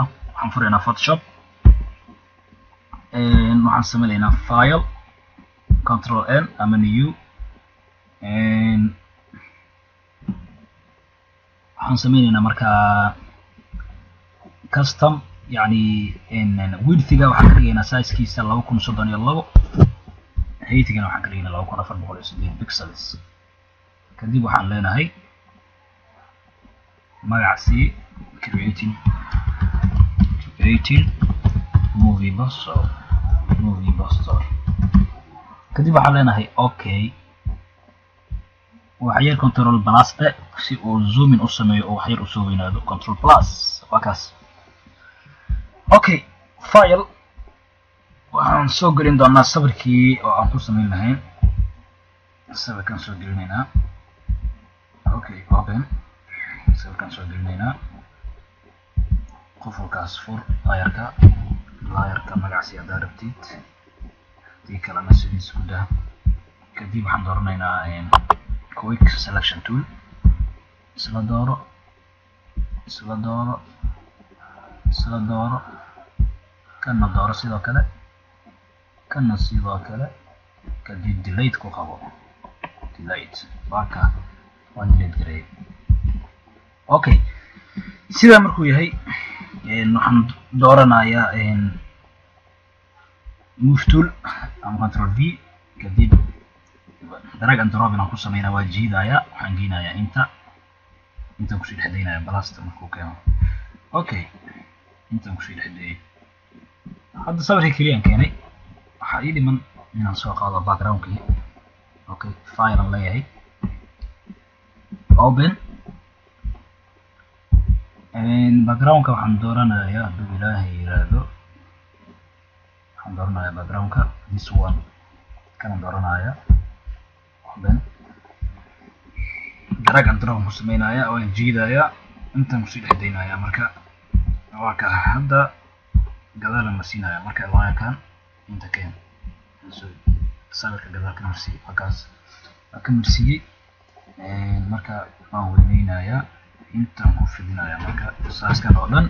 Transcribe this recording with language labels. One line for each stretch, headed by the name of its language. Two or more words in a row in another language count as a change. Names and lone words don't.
Somali: waxaan furaynaa Photoshop. waxaan sameynaynaa file Control N ama new waxaan sameynaynaa markaa custom يعني width-ga waxaan ka dhigaynaa size-kiisa 2032 height-gana waxaan ka dhigaynaa 2408 pixels. kadib waxaan leenahay magacaasi
English: creating movie poster.
Somali: kadib waxaan leenahay okay. waxyar control plus si uu
English: zoom in
Somali: u sameeyo oo waxyar u soo weynaado control plus waa kaas. okay, file waxaan soo gelin doonaa sawirkii oo aan ku sameyn lahayn. sawirkan soo gelinaynaa.
English: okay, open.
Somali: sawirkan soo gelinaynaa. qofkaas fur layerka magaciisa haddaad rabtid, tii kalena sidiis ku dah. kadib waxaan dooranaynaa
English: quick selection tool.
Somali: isla dooro kana dooro sidoo kale kadib delete ku qabo. delete baaka waan delete gareeyay. okay, sidaa markuu yahay waxaan dooranayaa
English: move tool
Somali: ama control V. kadib
English: drag and drop
Somali: inaan ku sameynaa waa jiidayaa. waxaan geynayaa intaan kusii dhexdeynayaa balasta markuu keeno. okay, intaan kusii dhexdeeyay. hadda sawirkii keliyaan keenay. waxaa ii dhiman inaan soo qaado backgroundkii. okay, file aan leeyahay. open. backgroundka waxaan dooranayaa hadduu ilaahay yiraahdo. waxaan dooranayaa backgroundka
English: this one
Somali: kanaan dooranayaa. open.
English: drag and drop
Somali: ku sameynayaa waan jiidayaa intaan kusii dhexdeynayaa. marka waa ka hadda gadaal ma siinaya. marka layerkan inta keen sawirka gadaal ka marsi halkaas ka marsiyay. marka waan weyneynayaa intaan ku fidinayaa marka saaskan oo dhan.